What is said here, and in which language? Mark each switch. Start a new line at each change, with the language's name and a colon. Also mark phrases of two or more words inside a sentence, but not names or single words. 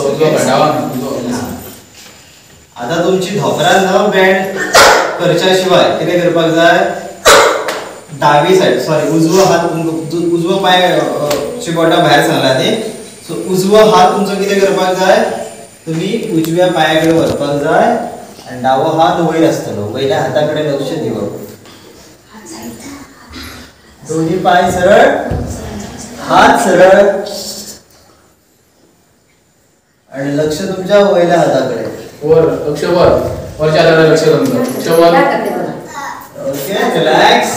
Konkani: आता तुमची धोपरा न बेंड करच्या शिवाय कितें करपाक जाय, डावी साइड, सॉरी उजवो हात, उजवो पाय ची बोटां भायर सांगला न्ही. सो उजवो हात तुमचो कितें करपाक जाय, तुम्ही उजव्या पायाकडे व्हरपाक जाय आणि डावो हात वयर आसतलो. वयल्या हाताकडे लक्ष दिवप. दोन्ही पाय सरळ, हात सरळ आणि लक्ष तुमच्या वयल्या हाताकडे.
Marathi: वर लक्ष, वर वरच्या हाताकडे लक्ष तुमचं, लक्ष वर.
English: okay, relax.